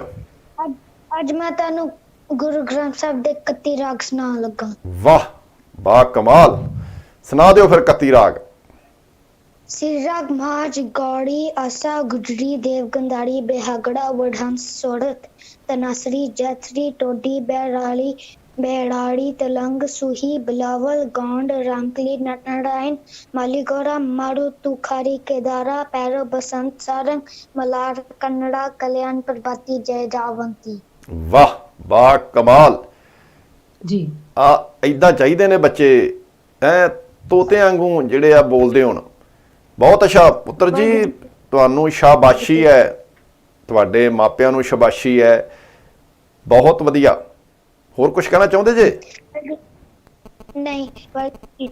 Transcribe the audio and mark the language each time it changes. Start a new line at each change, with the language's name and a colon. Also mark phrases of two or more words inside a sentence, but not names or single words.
Punjabi: ਅੱਜ ਮੈਂ ਤੁਹਾਨੂੰ ਗੁਰੂ ਗ੍ਰੰਥ ਸਾਹਿਬ ਦੇ 31 ਰਾਗ ਸੁਣਾਉਣ ਲੱਗਾ। ਵਾਹ ਵਾਹ, ਕਮਾਲ, ਸੁਣਾ ਦਿਓ ਫਿਰ 31 ਰਾਗ। ਸਿਰ ਰਾਗ ਮਾਝ ਗੌੜੀ ਆਸਾ ਗੁਜਰੀ ਦੇਵ ਗੰਧਾਰੀ ਬੇਹਾਗੜਾ ਵਡਹੰਸ ਸੋੜਤ ਤਨਾਸਰੀ ਜਥਰੀ ਟੋਡੀ ਬੈਰਾਲੀ बेड़ाड़ी तलंग सुही बिलावल गांड रामकली नटनारायण मालीगौरा मारू तुखारी केदारा पैरो बसंत सारंग मलार कन्नड़ा कल्याण प्रभाती जय जावंती। ਵਾਹ ਵਾਹ, ਕਮਾਲ जी। ਇਦਾਂ ਚਾਹੀਦੇ ਨੇ ਬੱਚੇ ਐ ਤੋਤੇ ਵਾਂਗੂ ਜਿਹੜੇ ਆ ਬੋਲਦੇ ਹੋਣ। ਬਹੁਤ ਅੱਛਾ ਪੁੱਤਰ ਜੀ, ਤੁਹਾਨੂੰ ਸ਼ਾਬਾਸ਼ੀ ਹੈ, ਤੁਹਾਡੇ ਮਾਪਿਆਂ ਨੂੰ ਸ਼ਾਬਾਸ਼ੀ ਹੈ, ਬਹੁਤ ਵਧੀਆ। ਹੋਰ ਕੁਝ ਕਹਿਣਾ ਚਾਹੁੰਦੇ ਜੇ? ਨਹੀਂ।